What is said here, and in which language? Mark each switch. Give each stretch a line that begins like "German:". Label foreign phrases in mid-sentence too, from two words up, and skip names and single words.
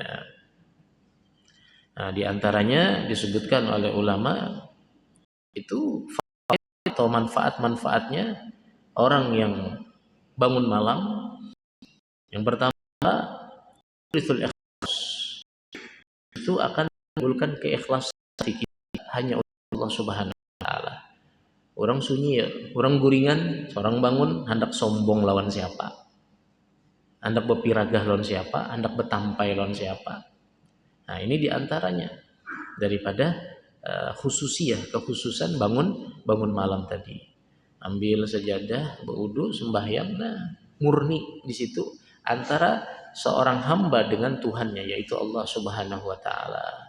Indonesian: Nah, di antaranya disebutkan oleh ulama itu atau manfaat-manfaatnya orang yang bangun malam. Yang pertama, itu akan menimbulkan keikhlasan hati kita hanya untuk Allah
Arabic: Subhanahu wa taala.
Banjar: Orang sunyi ya, orang guringan, seorang bangun hendak sombong lawan siapa? Hendak berpiragah lawan siapa? Hendak betampai lawan siapa?
Indonesian: Nah, ini diantaranya daripada kekhususan bangun malam tadi. Ambil sajadah, berwudu, sembahyang, nah murni di situ antara seorang hamba dengan Tuhannya yaitu Allah
Arabic: Subhanahu wa taala.